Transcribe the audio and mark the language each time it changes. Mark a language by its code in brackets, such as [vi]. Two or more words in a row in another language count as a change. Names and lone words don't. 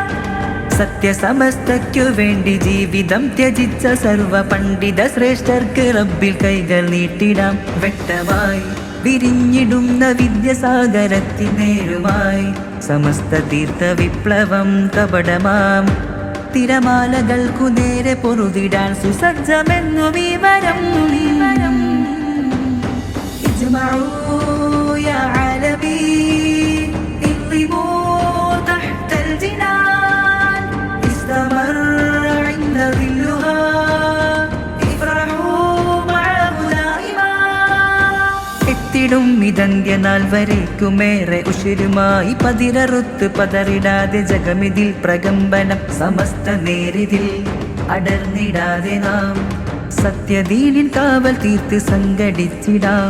[ml] സത്യസമസ്തയ്ക്കു വേണ്ടി ജീവിതം ത്യജിച്ച സർവ പണ്ഡിത ശ്രേഷ്ഠർക്ക് റബ്ബിൽ കൈകൾ നീട്ടിടാം. വ്യക്തമായി വിരിഞ്ഞിടുന്ന വിദ്യസാഗരത്തിനേരുമായി സമസ്ത തീർത്ഥ വിപ്ലവം കപടമാം തിരമാലകൾക്കു നേരെ പൊറുതിടാൻ സുസജ്ജമെന്നു വിവരം. [ar] اجمعوا يا عالمي اضربوا تحت الجنان استمر عند ظلها افرحوا معه دائما. [ml] എത്തിടും ഇതന്ത്യനാൾ വരേക്കുമേറെ ഉശിരുമായി പതിരറുത്ത് പതറിടാതെ ജഗമിതിൽ പ്രകമ്പനം സമസ്ത നേരിതിൽ അടർന്നിടാതെ നാം സത്യദീനിൻ കാവൽ തീർത്ത് സംഘടിച്ചിടാം.